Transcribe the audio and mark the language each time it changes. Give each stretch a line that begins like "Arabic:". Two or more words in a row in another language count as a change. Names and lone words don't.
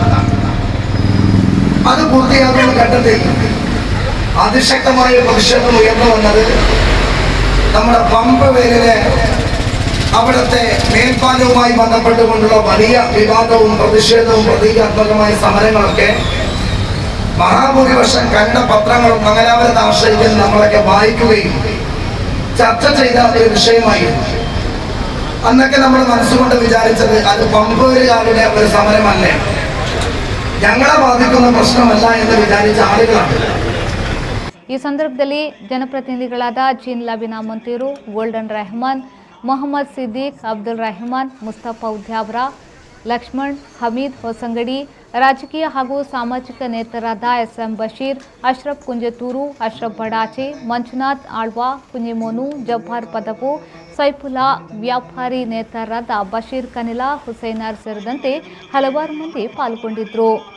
Malayalam: അത് പൂർത്തിയാക്കുന്ന ഘട്ടത്തിൽ അതിശക്തമായ പ്രതിഷേധം ഉയർന്നു വന്നത് നമ്മുടെ പമ്പ് വേലിലെ അവിടുത്തെ മേൽപ്പാലവുമായി ബന്ധപ്പെട്ടുകൊണ്ടുള്ള വലിയ വിവാദവും പ്രതിഷേധവും പ്രതീകാത്മകമായ സമരങ്ങളൊക്കെ മഹാഭൂരിപക്ഷം കണ്ട പത്രങ്ങളും മംഗലാപുരത്തെ ആശ്രയിക്കുന്ന നമ്മളൊക്കെ വായിക്കുകയും ചർച്ച ചെയ്ത ഒരു വിഷയമായിരുന്നു. അന്നൊക്കെ നമ്മൾ മനസ്സുകൊണ്ട് വിചാരിച്ചത് അത് പമ്പുകാരുടെ ഒരു സമരമല്ലേ, ഞങ്ങളെ ബാധിക്കുന്ന പ്രശ്നമല്ല എന്ന് വിചാരിച്ച ആളുകളാണ്.
Kannada: ಈ ಸಂದರ್ಭದಲ್ಲಿ ಜನಪ್ರತಿನಿಧಿಗಳಾದ ಜೀನ್ ಲಬಿನಾ ಮಂತೀರು, ಗೋಲ್ಡನ್ ರೆಹಮಾನ್, ಮೊಹಮ್ಮದ್ ಸಿದ್ದೀಕ್, ಅಬ್ದುಲ್ ರೆಹಮಾನ್, ಮುಸ್ತಫಾ ಉದ್ಯಾವರ, ಲಕ್ಷ್ಮಣ್, ಹಮೀದ್ ಹೊಸಂಗಡಿ, ರಾಜಕೀಯ ಹಾಗೂ ಸಾಮಾಜಿಕ ನೇತರಾದ SM ಬಶೀರ್, ಅಶ್ರಫ್ ಕುಂಜತೂರು, ಅಶ್ರಫ್ ಬಡಾಚೆ, ಮಂಜುನಾಥ್ ಆಳ್ವಾ, ಕುಂಜಿಮೋನು, ಜಬ್ಬಾರ್ ಪದಪು, ಸೈಫುಲ್ಲಾ, ವ್ಯಾಪಾರಿ ನೇತರಾದ ಬಶೀರ್ ಕನಿಲಾ, ಹುಸೈನಾರ್ ಸೇರಿದಂತೆ ಹಲವಾರು ಮಂದಿ ಪಾಲ್ಗೊಂಡಿದ್ರು.